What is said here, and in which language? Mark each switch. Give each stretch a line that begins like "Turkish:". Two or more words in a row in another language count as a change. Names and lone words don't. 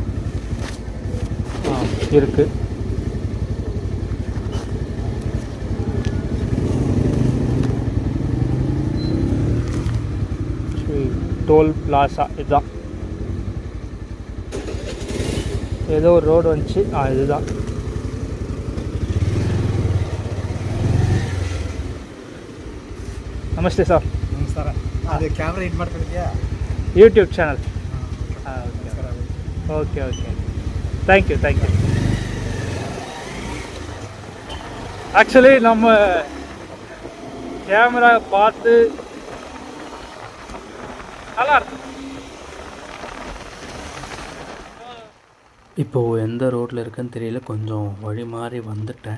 Tamil: இருக்குது. டோல் பிளாசா இதுதான். ஏதோ ஒரு ரோடு வந்துச்சு, இதுதான். நமஸ்தே சார்.
Kannada: ಅದು ಕ್ಯಾಮ್ರಾ ಇದು ಮಾಡ್ಕೊಂಡಿದ್ಯಾ
English: YouTube channel okay okay thank you
Tamil: ஆக்சுவலி நம்ம கேமரா பார்த்து நல்லா இருக்கு. இப்போது எந்த ரோட்டில் இருக்குன்னு தெரியல, கொஞ்சம் வழி மாறி வந்துட்டேன்.